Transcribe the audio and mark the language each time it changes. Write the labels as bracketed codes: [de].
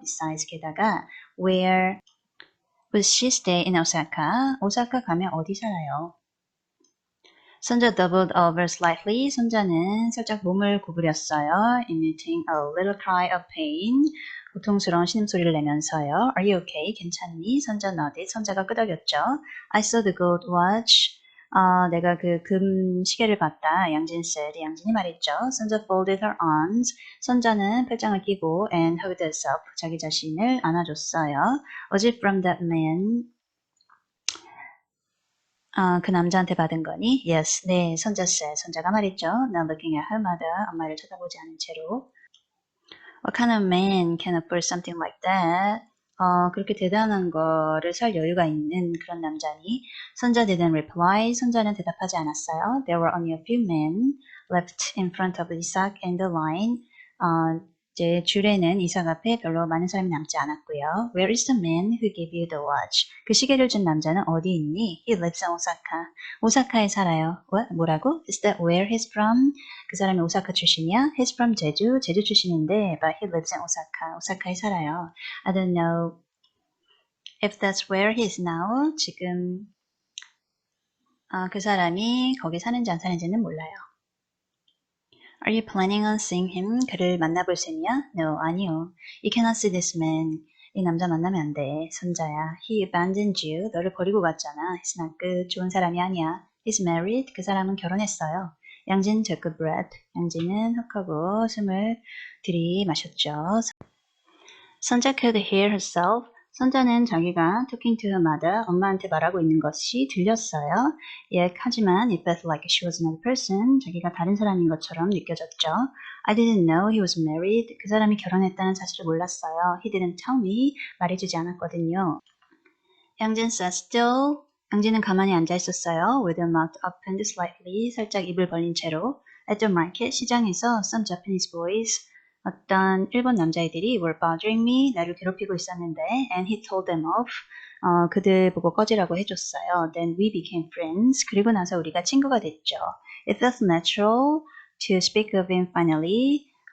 [en] Besides [ko] 게다가 [en] where would she stay in Osaka? [ko] 오사카 가면 어디 살아요? [en] 손자 doubled over slightly. [ko] 손자는 살짝 몸을 구부렸어요. [en] Emitting a little cry of pain. [ko] 고통스러운 신음소리를 내면서요. [en] Are you okay? [ko] 괜찮니? [en] 손자 nodded. [ko] 손자가 끄덕였죠. [en] I saw the gold watch. [ko] 내가 그 금 시계를 봤다. [en] 양진 said. [ko] 양진이 말했죠. [en] 손자 folded her arms. [ko] 손자는 팔짱을 끼고 [en] and hugged herself. [ko] 자기 자신을 안아줬어요. [en] Was it from that man? [ko] 그 남자한테 받은 거니? [en] Yes. [ko] 네, [en] 손자 said. [ko] 손자가 말했죠. [en] Not looking at her mother. [ko] 엄마를 쳐다보지 않은 채로. [en] What kind of man can afford something like that? [ko] 그렇게 대단한 거를 살 여유가 있는 그런 남자니? [en] 손자 didn't reply. [ko] 손자는 대답하지 않았어요. [en] There were only a few men left in front of Isaac and the line. [ko] 이제 줄에는 이삭 앞에 별로 많은 사람이 남지 않았고요. [en] Where is the man who gave you the watch? [ko] 그 시계를 준 남자는 어디 있니? [en] He lives in Osaka. [ko] 오사카에 살아요. [en] What? [ko] 뭐라고? [en] Is that where he's from? [ko] 그 사람이 오사카 출신이야? [en] He's from 제주. [ko] 제주 출신인데 [en] but he lives in Osaka. [ko] 오사카에 살아요. [en] I don't know if that's where he is now. [ko] 지금 그 사람이 거기 사는지 안 사는지는 몰라요. [en] Are you planning on seeing him? [ko] 그를 만나볼 셈이야? [en] No, [ko] 아니요. [en] You cannot see this man. [ko] 이 남자 만나면 안 돼. 손자야. [en] He abandoned you. [ko] 너를 버리고 갔잖아. [en] He's not good. [ko] 좋은 사람이 아니야. [en] He's married. [ko] 그 사람은 결혼했어요. [en] 양진 took a breath. [ko] 양진은 헉하고 숨을 들이마셨죠. [en] 손자 could hear herself. [ko] 손자는 자기가 [en] talking to her mother, [ko] 엄마한테 말하고 있는 것이 들렸어요. 하지만 [en] it felt like she was another person. [ko] 자기가 다른 사람인 것처럼 느껴졌죠. [en] I didn't know he was married. [ko] 그 사람이 결혼했다는 사실을 몰랐어요. [en] He didn't tell me. [ko] 말해주지 않았거든요. [en] 양진 sat still. [ko] 양진은 가만히 앉아 있었어요. [en] With her mouth opened slightly. [ko] 살짝 입을 벌린 채로. [en] At the market, [ko] 시장에서 [en] some Japanese boys, [ko] 어떤 일본 남자애들이 [en] were bothering me, [ko] 나를 괴롭히고 있었는데, [en] and he told them off. [ko] 그들 보고 꺼지라고 해줬어요. [en] Then we became friends. [ko] 그리고 나서 우리가 친구가 됐죠. [en] It felt natural to speak of him finally.